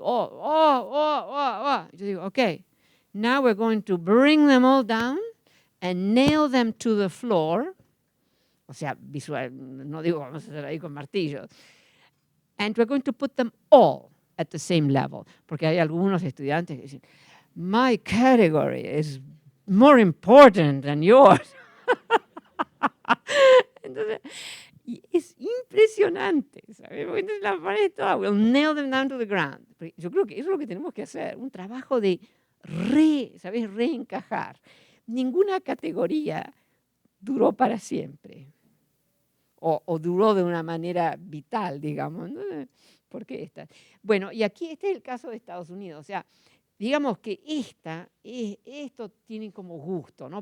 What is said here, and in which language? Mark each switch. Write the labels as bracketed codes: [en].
[es] Yo digo, [en] okay, now we're going to bring them all down and nail them to the floor. [es] O sea, visual, no digo vamos a hacer ahí con martillos. [en] And we're going to put them all at the same level. [es] Porque hay algunos estudiantes que dicen, [en] my category is more important than yours. [es] Entonces, y es impresionante, ¿sabes? Entonces la pared toda, [en] we'll nail them down to the ground. [es] Yo creo que eso es lo que tenemos que hacer, un trabajo de reencajar. Ninguna categoría duró para siempre, o duró de una manera vital, digamos. ¿Por qué esta? Bueno, y aquí este es el caso de Estados Unidos, o sea, digamos que esto tiene como gusto, ¿no?